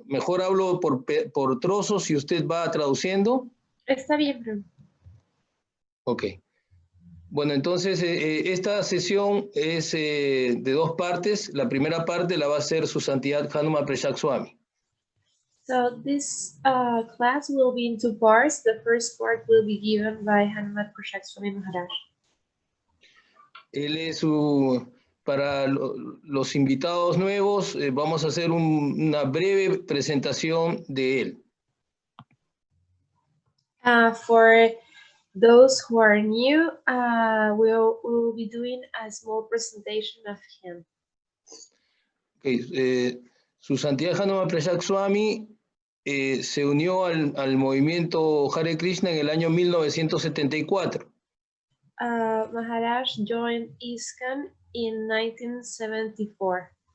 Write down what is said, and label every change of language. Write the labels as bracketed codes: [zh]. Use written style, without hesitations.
[es] Mejor hablo por trozos y usted va traduciendo. Está bien, Prabhu. Ok. Bueno, entonces esta sesión es de dos partes. La primera parte la va a hacer su Santidad Hanumatpresaka Swami. [en] So this class will be in two parts. The first part will be given by Hanumatpresaka Swami Maharaj. [es] Él es para los invitados nuevos, vamos a hacer una breve presentación de él. [en] For those who are new, we'll be doing a small presentation of him. [es] Okay, su Santidad Hanumatpresaka Swami se unió al movimiento Hare Krishna en el año 1974. [en] Maharaj joined ISKCON in 1974.